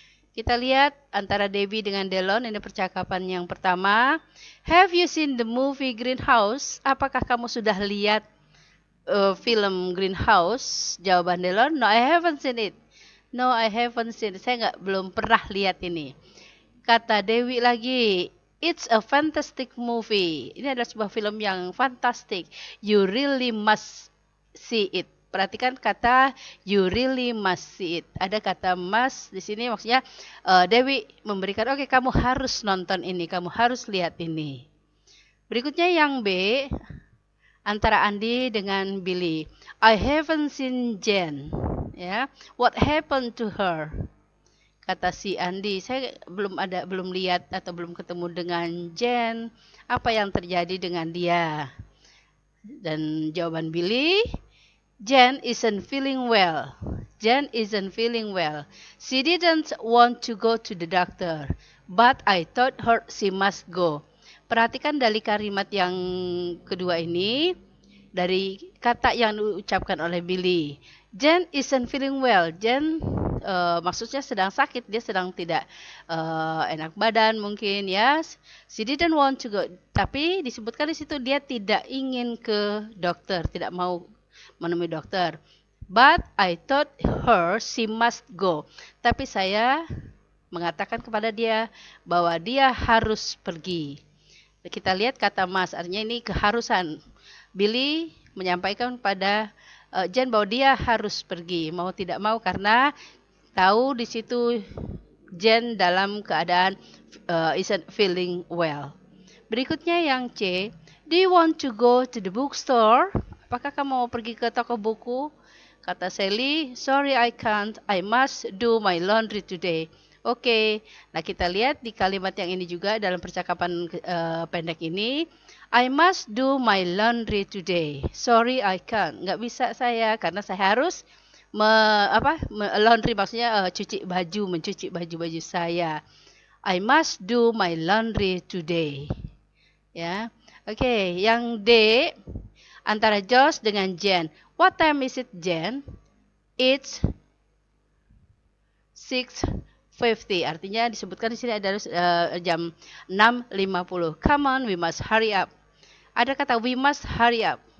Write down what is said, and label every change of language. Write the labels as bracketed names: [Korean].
[Indonesian] Kita lihat antara Debbie dengan Delon, ini percakapan yang pertama. [English] Have you seen the movie Greenhouse? [Indonesian] Apakah kamu sudah lihat film Greenhouse? [English] Jawaban Delon, no, I haven't seen it. No, I haven't seen it. [Indonesian] Saya belum pernah lihat ini. Kata Dewi lagi, [English] it's a fantastic movie. [Indonesian] Ini adalah sebuah film yang fantastik. [English] You really must see it. [Indonesian] Perhatikan kata [English] you really must see it. [Indonesian] Ada kata must di sini, maksudnya Dewi memberikan, oke, kamu harus nonton ini, kamu harus lihat ini. Berikutnya yang B, antara Andi dengan Billy. [English] I haven't seen Jen. Ya, what happened to her? [Indonesian] Kata si Andi, saya belum lihat atau belum ketemu dengan Jen. Apa yang terjadi dengan dia? Dan jawaban [English] Billy, Jen isn't feeling well. Jen isn't feeling well. She didn't want to go to the doctor, but I told her she must go. [Indonesian] Perhatikan dari kalimat yang kedua ini, dari kata yang diucapkan oleh Billy. [English] Jen isn't feeling well. [Indonesian] Jen maksudnya sedang sakit, dia sedang tidak enak badan mungkin ya. [English] She didn't want to go. [Indonesian] Tapi disebutkan di situ dia tidak ingin ke dokter, tidak mau menemui dokter. [English] But I told her she must go. [Indonesian] Tapi saya mengatakan kepada dia bahwa dia harus pergi. Kita lihat kata must, artinya ini keharusan. Billy menyampaikan pada Jen bahwa dia harus pergi, mau tidak mau, karena tahu di situ Jen dalam keadaan [English] isn't feeling well. [Indonesian] Berikutnya yang C, [English] do you want to go to the bookstore? [Indonesian] Apakah kamu mau pergi ke toko buku? [English] Kata Sally, sorry I can't, I must do my laundry today. [Indonesian] Oke, nah kita lihat di kalimat yang ini juga dalam percakapan pendek ini, [English] I must do my laundry today. Sorry I can't, [Indonesian] nggak bisa saya karena saya harus laundry maksudnya mencuci baju saya. [English] I must do my laundry today. [Indonesian] Ya, oke, yang D, antara Josh dengan Jen. [English] What time is it, Jen? It's 6:50. [Indonesian] Artinya disebutkan di sini adalah jam 6:50. [English] Come on, we must hurry up. [Indonesian] Ada kata [English] we must hurry up.